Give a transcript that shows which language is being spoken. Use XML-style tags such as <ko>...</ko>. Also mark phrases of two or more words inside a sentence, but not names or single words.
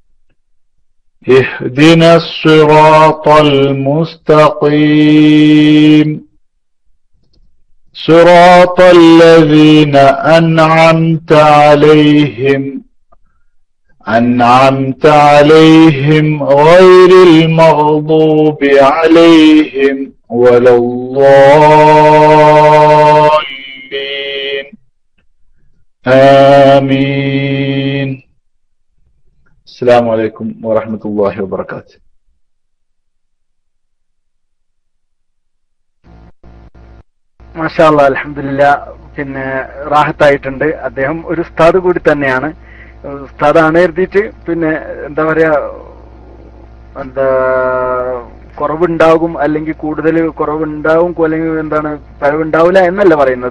<ar>اهدنا الصراط المستقيم صراط الذين أنعمت عليهم أنعمت عليهم غير المغضوب عليهم ولا الضالين آمين. السلام عليكم ورحمة الله وبركاته. ما شاء الله الحمد لله.</ar> <ml>പിന്നെ റാഹത്തായിട്ടുണ്ട്. അദ്ദേഹം ഒരു ഉസ്താദ് കൂടി തന്നെയാണ്. ഉസ്താദാണ് എഴുതിയിട്ട് പിന്നെ എന്താ പറയാ, എന്താ കുറവുണ്ടാകും അല്ലെങ്കിൽ കൂടുതൽ കുറവുണ്ടാവും അല്ലെങ്കിൽ എന്താണ് പരവുണ്ടാവില്ല എന്നല്ല പറയുന്നത്.</ml>